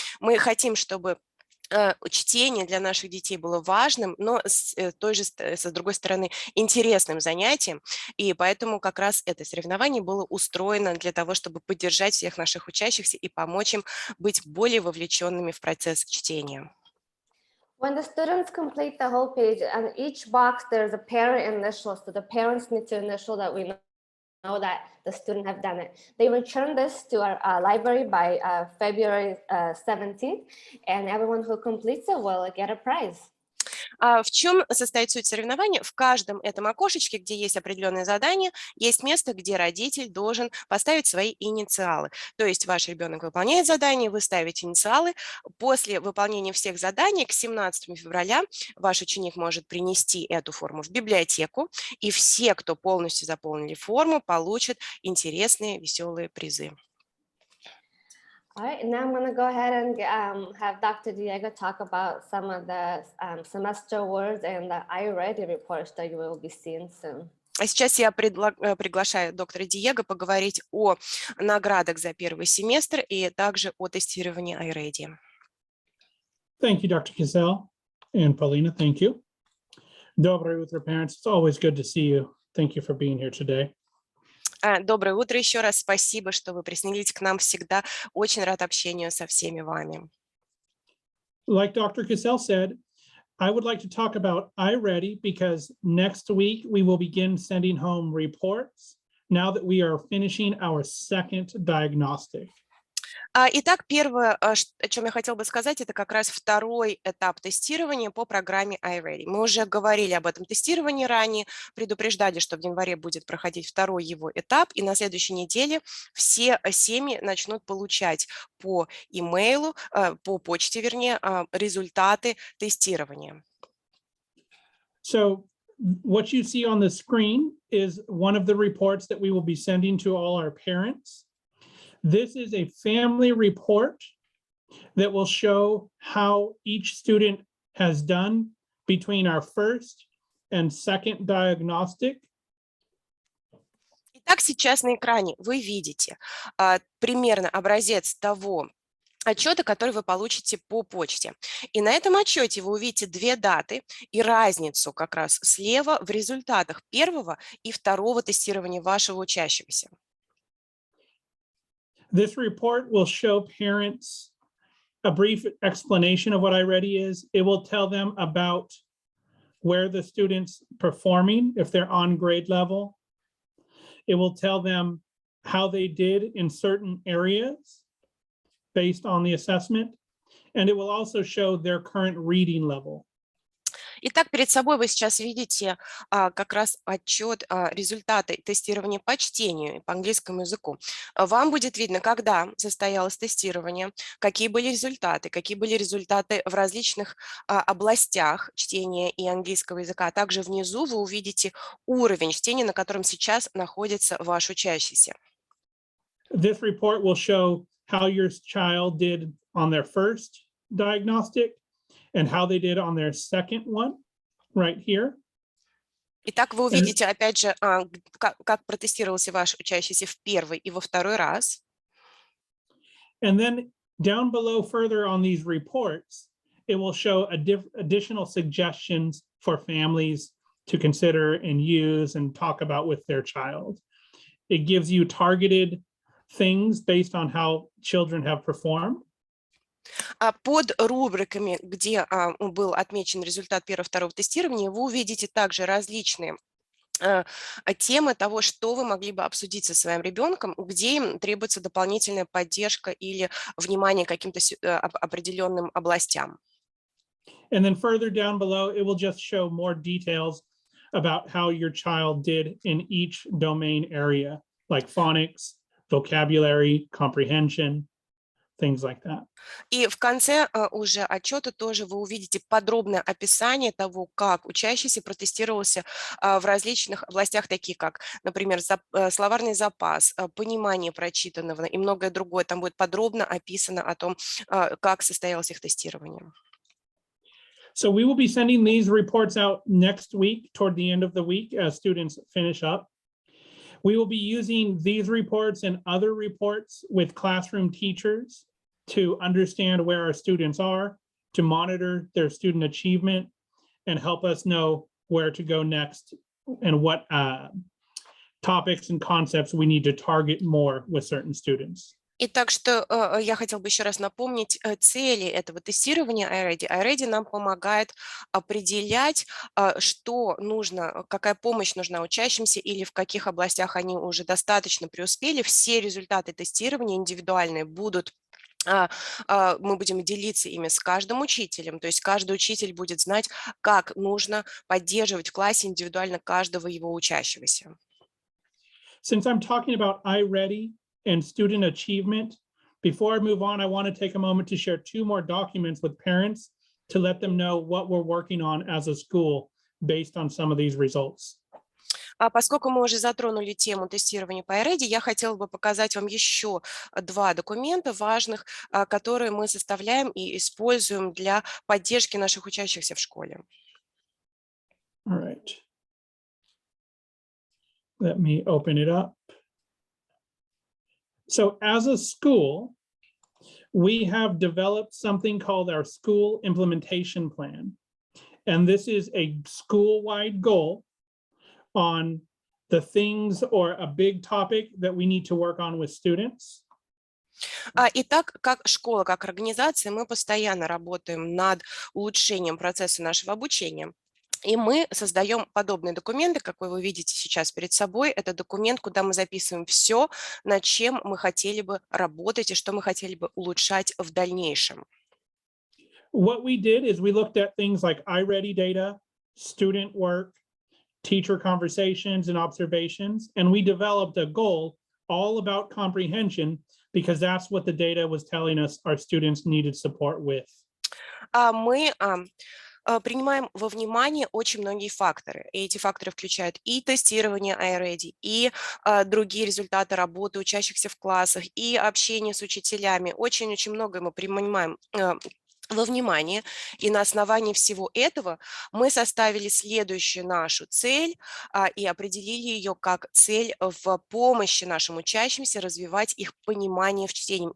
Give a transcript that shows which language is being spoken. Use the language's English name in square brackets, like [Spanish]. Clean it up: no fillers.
[Russian] Мы хотим, чтобы чтение для наших детей было важным, но с другой стороны интересным занятием, и поэтому как раз это соревнование было устроено для того, чтобы поддержать всех наших учащихся и помочь им быть более вовлеченными в процесс чтения. [English] When the students complete the whole page, on each box there's a parent initial, so the parents need to initial that we know that the student have done it. They return this to our library by February 17th, and everyone who completes it will get a prize. [Russian] В чем состоит суть соревнования? В каждом этом окошечке, где есть определенное задание, есть место, где родитель должен поставить свои инициалы. То есть ваш ребенок выполняет задание, вы ставите инициалы. После выполнения всех заданий к 17 февраля ваш ученик может принести эту форму в библиотеку, и все, кто полностью заполнили форму, получат интересные, веселые призы. [English] All right, now I'm going to go ahead and have Dr. Diego talk about some of the semester awards and the iReady reports that you will be seeing soon. [Russian] А сейчас я приглашаю доктора Диего поговорить о наградах за первый семестр и также о тестировании iReady. [English] Thank you, Dr. Kissel and Paulina. Thank you. [Russian] Доброе утро, [English] parents. It's always good to see you. Thank you for being here today. [Russian] Доброе утро еще раз. Спасибо, что вы присоединились к нам всегда. Очень рад общению со всеми вами. [English] Like Dr. Kissel said, I would like to talk about iReady because next week we will begin sending home reports now that we are finishing our second diagnostic. [Russian] Итак, первое, о чем я хотела бы сказать, это как раз второй этап тестирования по программе iReady. Мы уже говорили об этом тестировании ранее, предупреждали, что в январе будет проходить второй его этап, и на следующей неделе все семьи начнут получать по имейлу, по почте, вернее, результаты тестирования. [English] So what you see on the screen is one of the reports that we will be sending to all our parents. This is a family report that will show how each student has done between our first and second diagnostic. [Russian] Итак, сейчас на экране вы видите примерно образец того отчета, который вы получите по почте. И на этом отчете вы увидите две даты и разницу как раз слева в результатах первого и второго тестирования вашего учащегося. [English] This report will show parents a brief explanation of what iReady is. It will tell them about where the student's performing, if they're on grade level. It will tell them how they did in certain areas based on the assessment. And it will also show their current reading level. [Russian] Итак, перед собой вы сейчас видите как раз отчет результаты тестирования по чтению по английскому языку. Вам будет видно, когда состоялось тестирование, какие были результаты в различных областях чтения и английского языка. А также внизу вы увидите уровень чтения, на котором сейчас находится ваш учащийся. [English] This report will show how your child did on their first diagnostic and how they did on their second one, right here. [Russian] Итак, вы увидите, опять же, как протестировался ваш учащийся в первый и во второй раз. [English] And then down below further on these reports, it will show additional suggestions for families to consider and use and talk about with their child. It gives you targeted things based on how children have performed. [Russian] Под рубриками, где был отмечен результат первого и второго тестирования, вы увидите также различные темы того, что вы могли бы обсудить со своим ребенком, где им требуется дополнительная поддержка или внимание к каким-то определенным областям. [English] And then further down below, it will just show more details about how your child did in each domain area, like phonics, vocabulary, comprehension, things like that. [Russian] И в конце уже отчета тоже вы увидите подробное описание того, как учащийся протестировался в различных областях, такие как, например, словарный запас, понимание прочитанного и многое другое. Там будет подробно описано о том, как состоялось их тестирование. [English] So we will be sending these reports out next week toward the end of the week as students finish up. We will be using these reports and other reports with classroom teachers to understand where our students are, to monitor their student achievement, and help us know where to go next and what topics and concepts we need to target more with certain students. [Russian] И так что я хотела бы еще раз напомнить цели этого тестирования iReady. iReady нам помогает определять, что нужно, какая помощь нужна учащимся или в каких областях они уже достаточно преуспели. Все результаты тестирования индивидуальные будут, мы будем делиться ими с каждым учителем, то есть каждый учитель будет знать, как нужно поддерживать в классе индивидуально каждого его учащегося. [English] Since I'm talking about iReady and student achievement, before I move on, I want to take a moment to share 2 more documents with parents to let them know what we're working on as a school based on some of these results. [Russian] Поскольку мы уже затронули тему тестирования по iReady, я хотела бы показать вам еще 2 документа важных, которые мы составляем и используем для поддержки наших учащихся в школе. [English] All right. Let me open it up. So as a school, we have developed something called our school implementation plan. And this is a school-wide goal on the things or a big topic that we need to work on with students. [Russian] Итак, как школа, как организация, мы постоянно работаем над улучшением процесса нашего обучения. И мы создаем подобные документы, какой вы видите сейчас перед собой. Это документ, куда мы записываем все, над чем мы хотели бы работать и что мы хотели бы улучшать в дальнейшем. [English] What we did is we looked at things like iReady data, student work, teacher conversations and observations, and we developed a goal all about comprehension because that's what the data was telling us our students needed support with. [Russian] Мы принимаем во внимание очень многие факторы. И эти факторы включают и тестирование iReady, и другие результаты работы учащихся в классах, и общение с учителями. Очень-очень многое мы принимаем во внимание, и на основании всего этого мы составили следующую нашу цель и определили ее как цель в помощи нашим учащимся развивать их понимание в чтении.